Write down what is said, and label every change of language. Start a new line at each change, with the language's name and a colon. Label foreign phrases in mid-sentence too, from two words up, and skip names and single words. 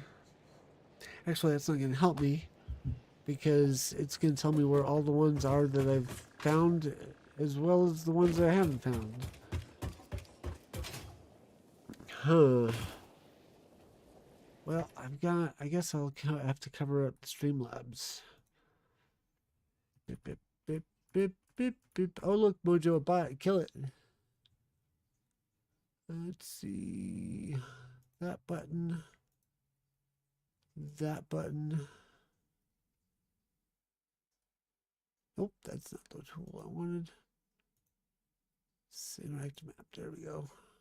English: Actually, that's not going to help me, because it's going to tell me where all the ones are that I've found, as well as the ones that I haven't found. Huh. Well, I guess I'll have to cover up Streamlabs. Bip, bip, bip, bip, bip, bip. Oh, look, Mojo, a bot. Kill it. Let's see. That button. That button. Nope, that's not the tool I wanted. Interactive map. There we go.